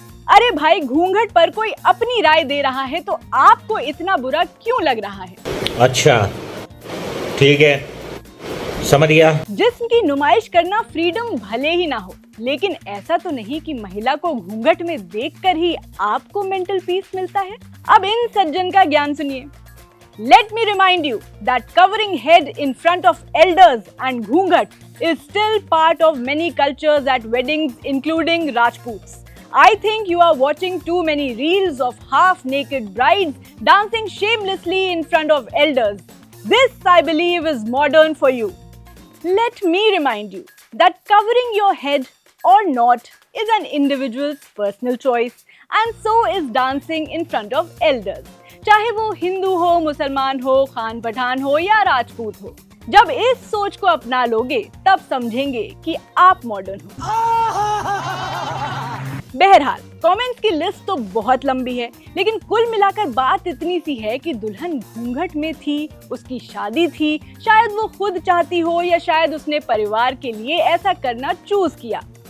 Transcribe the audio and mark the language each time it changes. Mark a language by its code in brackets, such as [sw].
[hi] अरे भाई, घूंघट पर कोई अपनी राय दे रहा है तो आपको इतना बुरा क्यों लग रहा है? अच्छा, ठीक है, समझ गया। जिस्म की नुमाइश करना फ्रीडम भले ही ना हो, लेकिन ऐसा तो नहीं कि महिला को घूंघट में देखकर ही आपको मेंटल पीस मिलता है। अब इन सज्जन का ज्ञान सुनिए। [en] Let me remind you that covering head in front of elders and घूंघट is still part of many cultures at weddings, including Rajputs. I think you are watching too many reels of half-naked brides dancing shamelessly in front of elders. This, I believe, is modern for you. Let me remind you that covering your head or not is an individual's personal choice, and so is dancing in front of elders. [hi] चाहे वो हिंदू हो, मुसलमान हो, खान पठान हो या राजपूत हो। जब इस सोच को अपना लोगे तब समझेंगे कि आप मॉडर्न हो। बहरहाल, कमेंट्स की लिस्ट तो बहुत लंबी है, लेकिन कुल मिलाकर बात इतनी सी है कि दुल्हन घूंघट में थी, उसकी शादी थी, शायद वो खुद चाहती हो या शायद उसने परिवार के लिए ऐसा करना चूज किया।